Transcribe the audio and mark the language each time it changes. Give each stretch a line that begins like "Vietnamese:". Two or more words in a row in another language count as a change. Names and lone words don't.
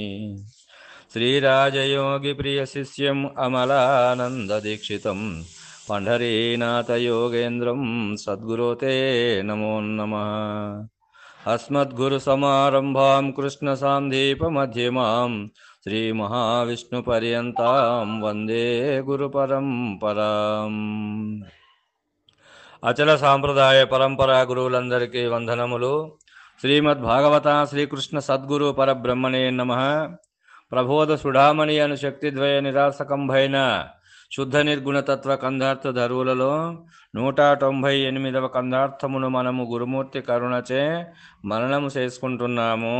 Sanskrit: श्रीराजयोगिप्रियशिष्यम् अमलानन्ददीक्षितं पण्ढरीनाथयोगेन्द्रं सद्गुरो ते नमो नमः। अस्मद्गुरुसमारम्भां कृष्णसान्दीपमध्यमां श्रीमहाविष्णुपर्यन्तां वन्दे गुरुपरम्पराम्।
Telugu: అచల సాంప్రదాయ పరంపరా గురువులందరికీ వందనములు.
Sanskrit: శ్రీమద్భాగవత శ్రీకృష్ణ సద్గురు పరబ్రహ్మణే నమః.
Telugu: ప్రబోధ సుడామణి అను శక్తిద్వయ నిరాసకంభైన శుద్ధ నిర్గుణ తత్వ కందార్థ ధరువులలో 198వ కందార్థమును మనము గురుమూర్తి కరుణచే మననము చేసుకుంటున్నాము.